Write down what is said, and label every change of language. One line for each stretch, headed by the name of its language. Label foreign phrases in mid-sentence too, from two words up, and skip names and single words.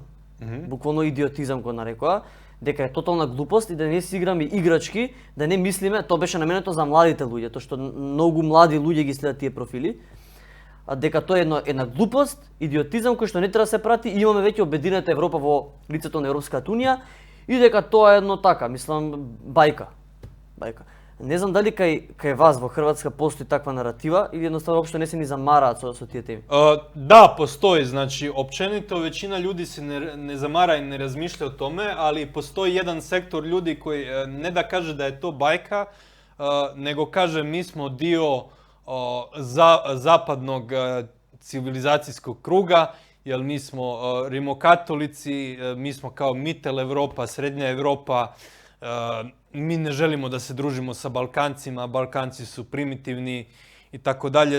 Macedonian: Буквално идиотизам го нарекоа, дека е тотална глупост и да не си играме играчки, да не мислиме, тоа беше наменето за младите луѓе, тоа што многу млади луѓе ги следат тие профили, дека тоа е една глупост, идиотизам кој што не треба да се прати и имаме веќе обединета Европа во лицето на Европската унија и дека тоа е едно така, мислам, бајка. Не знам дали кај вас во Хрватска постои таква наратива или едноставно општо не се ни замараат со тие теми? Да, постои.
Croatian: Znači, općenito веćina ljudi se ne zamara i ne razmišlja o tome, ali postoji jedan sektor ljudi koji ne da kaže da je to bajka, nego kaže mi smo dio zapadnog civilizacijskog kruga, jer mi smo rimokatolici, mi smo kao
German: Mittel Europa,
Croatian: Srednja Europa, mi ne želimo da se družimo sa Balkancima, Balkanci su primitivni i tako dalje.